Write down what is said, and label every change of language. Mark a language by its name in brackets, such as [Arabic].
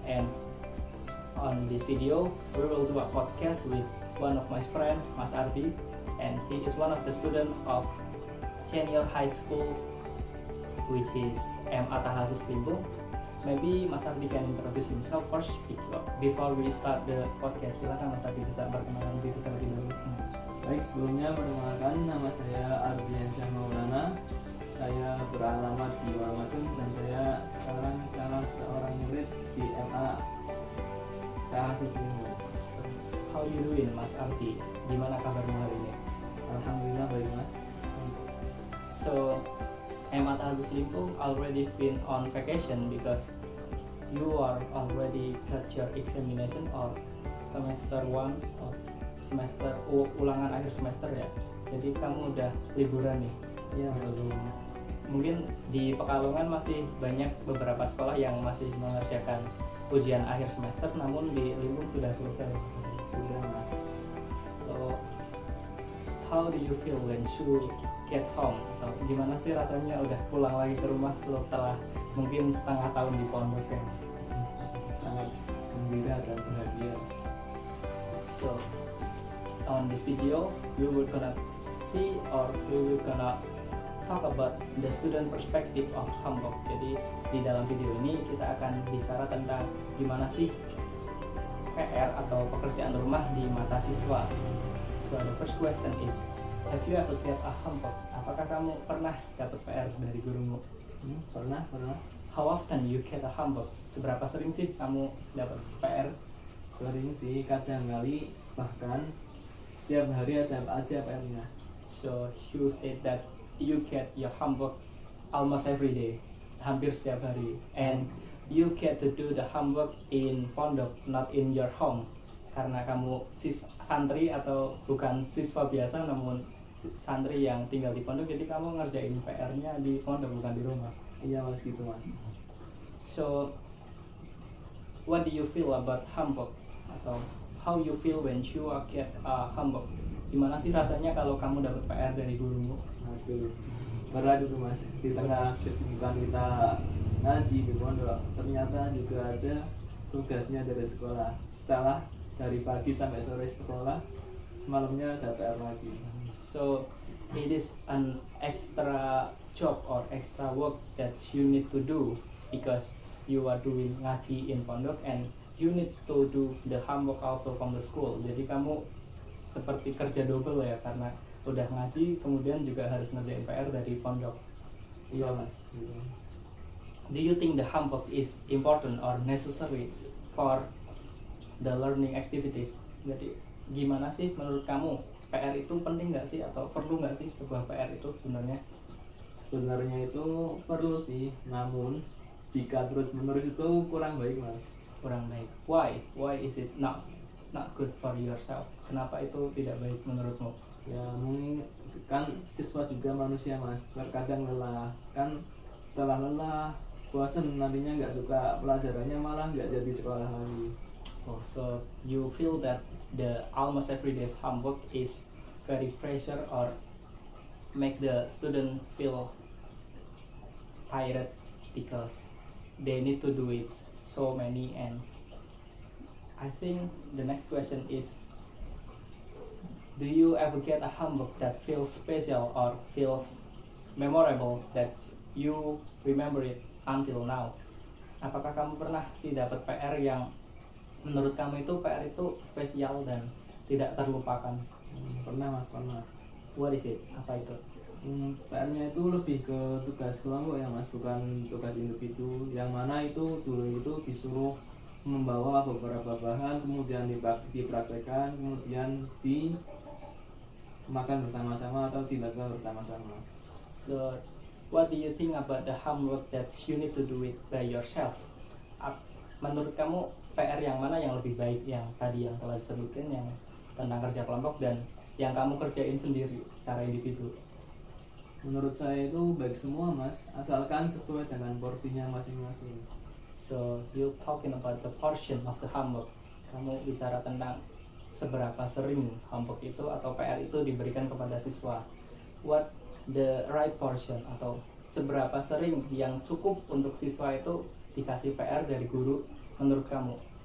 [English] And on this video we will do a podcast with one of my friend, Mas Ardi, and he is one of the student of senior high school, which is M. Atahasus Limbo. Maybe Mas Ardi can introduce himself first before we start the podcast. [Indonesian] Silakan Mas Ardi bisa berkenalan diri terlebih dahulu. Baik, sebelumnya perkenalkan, nama saya Ardiansyah Maulana. Saya beralamat di Walmasum dan saya sekarang salah seorang murid di MA Tahasus Limbo. [English] So, how you doing Mas Ardi? [Indonesian] Gimana kabarmu hari ini? Alhamdulillah baik Mas. [English] So MA Tahasus Limbo already been on vacation because you are already got your examination or semester 1 or semester [Indonesian] ulangan akhir semester ya. Jadi kamu udah liburan nih. Iya belum. Mungkin di Pekalongan masih banyak beberapa sekolah yang masih mengerjakan ujian akhir semester, namun di Limbung sudah selesai. Sudah Mas. [English] So how do you feel when you get home? [Indonesian] Atau gimana sih rasanya udah pulang lagi ke rumah setelah mungkin setengah tahun di pondok ya Mas? Sangat gembira dan bahagia. [English] So on this video we will gonna see or we will gonna talk about the student perspective of Hamburg. [Indonesian] Jadi di dalam video ini kita akan bicara tentang gimana sih PR atau pekerjaan rumah di mata siswa. [English] So the first question is, have you ever get a homework? [Indonesian] Apakah kamu pernah dapat PR dari gurumu? Pernah. [English] How often you get a homework? [Indonesian] Seberapa sering sih kamu dapat PR? Sering sih, kadang kali bahkan setiap hari ada aja PR-nya. [English] So you said that you get your homework almost every day, [Indonesian] hampir setiap hari, [English] and you get to do the homework in pondok, not in your home. [Indonesian] Karena kamu santri atau bukan siswa biasa, namun santri yang tinggal di pondok, jadi kamu ngerjain PR-nya di pondok bukan di rumah. Iya Mas, gitu Mas. [English] So what do you feel about homework? Atau how you feel when you get homework? [Indonesian] Gimana sih rasanya kalau kamu dapat PR dari gurumu? Aduh, berat itu Mas. Di tengah kesibukan kita ngaji di pondok, ternyata juga ada tugasnya dari sekolah. Setelah dari pagi sampai sore sekolah, malamnya ada PR lagi. [English] So it is an extra job or extra work that you need to do because you are doing ngaji in pondok and you need to do the homework also from the school. [Indonesian] Jadi kamu seperti kerja double ya, karena udah ngaji kemudian juga harus ngerjain PR dari pondok. Iya Mas. [English] Do you think the homework is important or necessary for the learning activities? [Indonesian] Jadi gimana sih menurut kamu, PR itu penting nggak sih atau perlu nggak sih sebuah PR itu sebenarnya? Sebenarnya itu perlu sih, namun jika terus menerus itu kurang baik Mas. Kurang baik. [English] Why is it not good for yourself? [Indonesian] Kenapa itu tidak baik menurutmu? Ya mungkin kan siswa juga manusia Mas, terkadang lelah. Kan setelah lelah, bosan nantinya nggak suka pelajarannya, malah nggak jadi sekolah lagi. [English] Oh, so you feel that the almost everyday's homework is very pressure or make the student feel tired because they need to do it so many. And I think the next question is, do you ever get a homework that feels special or feels memorable that you remember it until now? [Indonesian] Apakah kamu pernah sih dapat PR yang menurut kamu itu PR itu spesial dan tidak terlupakan? Pernah Mas, pernah. [English] What is it? [Indonesian] Apa itu? PR-nya itu lebih ke tugas kelompok ya Mas, bukan tugas individu. Yang mana itu dulu itu disuruh membawa beberapa bahan, kemudian dipraktekkan, kemudian dimakan bersama-sama atau dilakukan bersama-sama. [English] So what do you think about the homework that you need to do it by yourself? [Indonesian] Menurut kamu PR yang mana yang lebih baik, yang tadi yang telah disebutkan, yang tentang kerja kelompok dan yang kamu kerjain sendiri secara individu? Menurut saya itu baik semua Mas, asalkan sesuai dengan porsinya masing-masing. [English] So you talking about the portion of the homework. [Indonesian] kamu bicara tentang seberapa sering homework itu atau PR itu diberikan kepada siswa. [English] What the right portion [Indonesian] atau seberapa sering yang cukup untuk siswa itu dikasih PR dari guru menurut kamu?